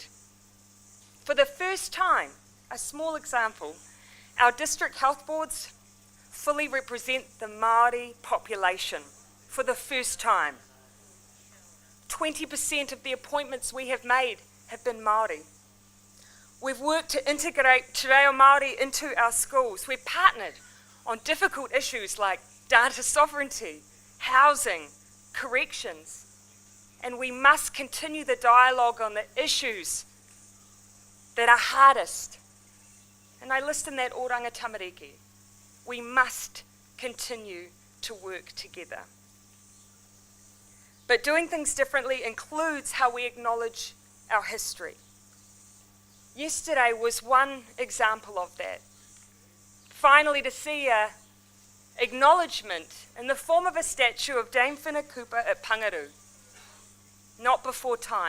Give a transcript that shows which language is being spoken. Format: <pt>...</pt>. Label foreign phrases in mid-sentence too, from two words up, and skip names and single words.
<en>For the first time, a small example, our district health boards fully represent the Māori population for the first time. 20% of the appointments we have made have been Māori. We've worked to integrate</en> <mi>te reo Māori</mi> <en>into our schools. We've partnered on difficult issues like data sovereignty, housing, corrections, and we must continue the dialogue on the issues that are hardest. And I list in that oranga tamariki. We must continue to work together. But doing things differently includes how we acknowledge our history. Yesterday was one example of that. Finally, to see a acknowledgement in the form of a statue of Dame Whenekupa at Pangaru, not before time.</en>